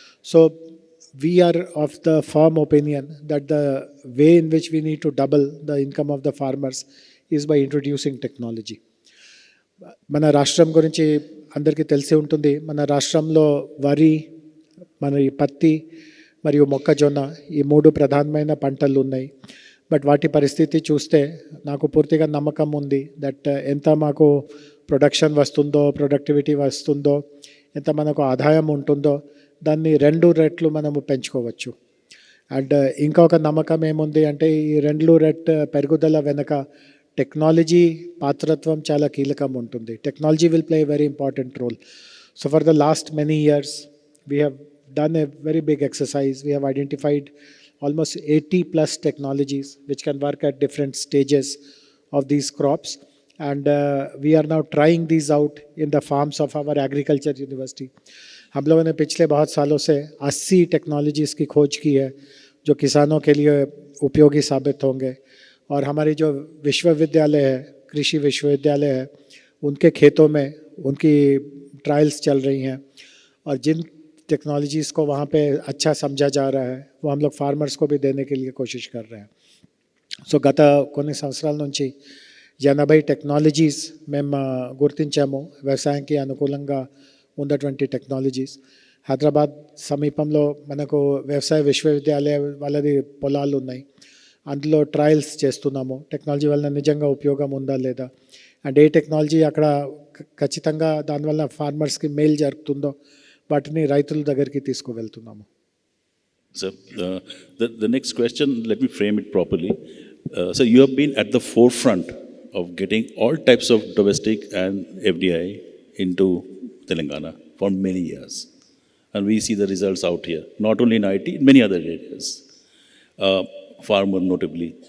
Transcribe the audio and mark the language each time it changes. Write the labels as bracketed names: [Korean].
[English] So we are of the firm opinion that the way in which we need to double the income of the farmers is by introducing technology. [Telugu] మన రాష్ట్రం గురించి అందరికీ తెలిసి ఉంటుంది. మన రాష్ట్రంలో వరి, మన ఈ పత్తి మరియు మొక్కజొన్న, ఈ 3 ప్రధానమైన పంటలు ఉన్నాయి. బట్ వాటి పరిస్థితి చూస్తే నాకు పూర్తిగా నమ్మకం ఉంది దట్ ఎంత మాకు ప్రొడక్షన్ వస్తుందో, ప్రొడక్టివిటీ వస్తుందో, ఎంత మనకు ఆదాయం ఉంటుందో దాన్ని 2 రెట్లు మనము పెంచుకోవచ్చు. అండ్ ఇంకొక నమ్మకం ఏముంది అంటే ఈ 2 రెట్ పెరుగుదల వెనక టెక్నాలజీ పాత్రత్వం చాలా కీలకం ఉంటుంది. [English] Technology will play a very important role. So for the last many years we have done a very big exercise. We have identified almost 80 plus technologies which can work at different stages of these crops, and we are now trying these out in the farms of our agriculture university. [Hindi] हम लोगों ने पिछले बहुत सालों से 80 technologies की खोज की है जो किसानों के लिए उपयोगी साबित होंगे, और हमारी जो विश्वविद्यालय है, कृषि विश्वविद्यालय है, उनके खेतों में उनकी ट्रायल्स चल रही हैं, और जिन टेक्नोलॉजीज़ को वहाँ पे अच्छा समझा जा रहा है वो हम लोग फार्मर्स को भी देने के लिए कोशिश कर रहे हैं. [Telugu] సో గత కొన్ని సంవత్సరాల నుంచి 80 టెక్నాలజీస్ మేము గుర్తించాము వ్యవసాయానికి అనుకూలంగా ఉన్నటువంటి టెక్నాలజీస్. హైదరాబాద్ సమీపంలో మనకు వ్యవసాయ విశ్వవిద్యాలయం వాళ్ళది పొలాలు ఉన్నాయి, అందులో ట్రయల్స్ చేస్తున్నాము. టెక్నాలజీ వల్ల నిజంగా ఉపయోగం ఉందా లేదా, అండ్ ఏ టెక్నాలజీ అక్కడ ఖచ్చితంగా దానివల్ల ఫార్మర్స్కి మేలు జరుగుతుందో వాటిని రైతుల దగ్గరికి తీసుకువెళ్తున్నాము. [English] So the next question, let me frame it properly. So you have been at the forefront of getting all types of domestic and FDI into Telangana for many years, and we see the results out here, not only in IT, in many other areas, farmer notably.